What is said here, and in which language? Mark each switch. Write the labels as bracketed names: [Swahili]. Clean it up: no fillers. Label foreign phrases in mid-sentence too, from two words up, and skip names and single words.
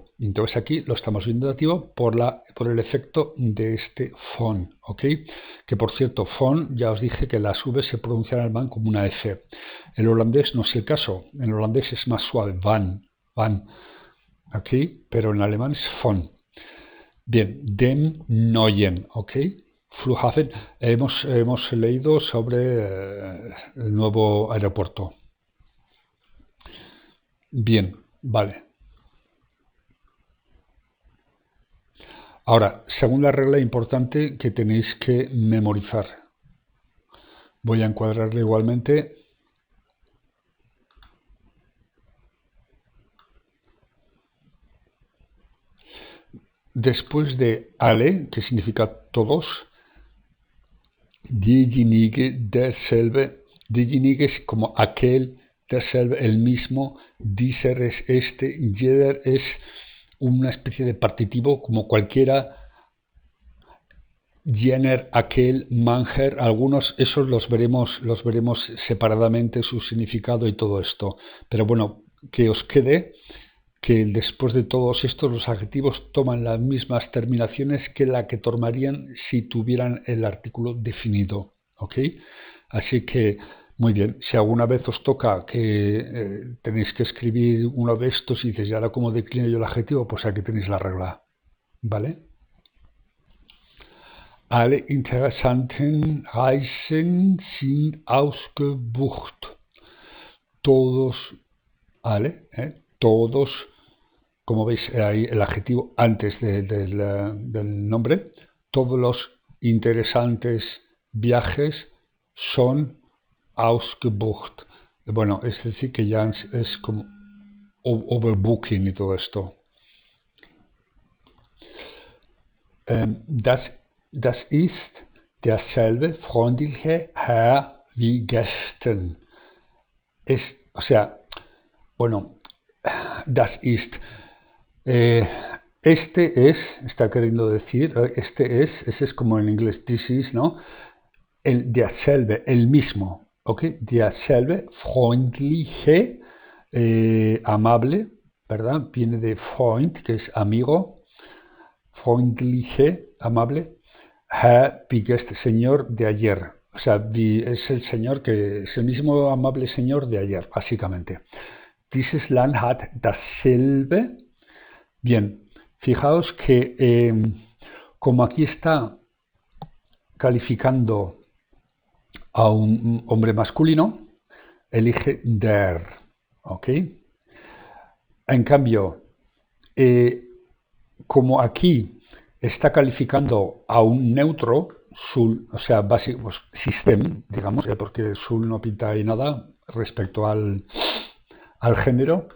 [Spanish] Entonces aquí lo estamos viendo dativo por el efecto de este von, ¿ok? Que por cierto, von, ya os dije que las V se pronuncian en alemán como una F. En holandés no es el caso. En holandés es más suave, van, ¿ok? Pero en alemán es von. Bien, [German] dem Neuen, [Spanish] ¿ok? Flughafen, hemos leído sobre el nuevo aeropuerto. Bien, vale. Ahora, segunda regla importante que tenéis que memorizar. Voy a encuadrarle igualmente. Después de alle, que significa todos, [German] diejenige, derselbe, diejenige [Spanish] es como aquel, [German] derselbe, [Spanish] el mismo, dieser es este, jeder es una especie de partitivo como cualquiera, jener, aquel, manger, algunos, esos los veremos separadamente, su significado y todo esto. Pero bueno, que os quede que después de todos estos los adjetivos toman las mismas terminaciones que la que tomarían si tuvieran el artículo definido, ¿ok? Así que, muy bien, si alguna vez os toca que tenéis que escribir uno de estos y dices, ¿y ahora cómo declino yo el adjetivo? Pues aquí tenéis la regla, ¿vale? [German] Alle interessanten Reisen sind ausgebucht. [Spanish] Todos, todos, como veis ahí el adjetivo antes del nombre, todos los interesantes viajes son ausgebucht. Bueno, es decir, que ya es como overbooking y todo esto. [German] Das ist derselbe freundliche Herr wie gestern. [Spanish] O sea, bueno, [German] das ist. [Spanish] Este es, está queriendo decir, ese es como en inglés, [English] this is, [Spanish] ¿no? El derselbe, el mismo, ¿ok? [German] Derselbe, freundliche, [Spanish] amable, ¿verdad? Viene de Freund, que es amigo, freundliche, amable, Herr, este señor de ayer, o sea, es el señor que es el mismo amable señor de ayer, básicamente. [German] Dieses Land hat dasselbe. [Spanish] Bien, fijaos que como aquí está calificando a un hombre masculino, elige der, ¿ok? En cambio, como aquí está calificando a un neutro, sul, o sea, básico, pues, system, digamos, porque sul no pinta ahí nada respecto al género.